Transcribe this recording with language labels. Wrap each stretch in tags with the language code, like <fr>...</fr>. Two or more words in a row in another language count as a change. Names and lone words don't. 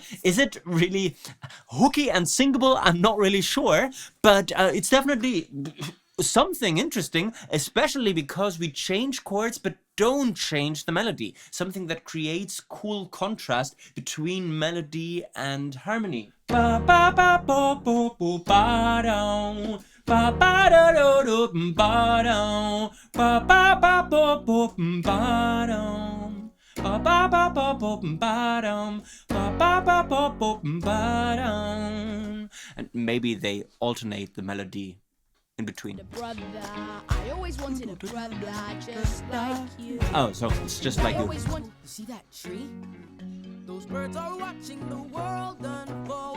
<en>Is it really hooky and singable? I'm not really sure, but it's definitely something interesting, especially because we change chords but don't change the melody. Something that creates cool contrast between melody and harmony. Ba ba ba ba ba ba ba down. Ba ba da do do ba down. Ba ba ba ba ba ba down. Ba ba ba ba ba ba down. Ba ba ba ba ba ba down. And maybe they alternate the melody in between. Brother. I always wanted a brother just like you. Oh, so it's just like you. You see that tree? Those birds are watching the world unfold.</en>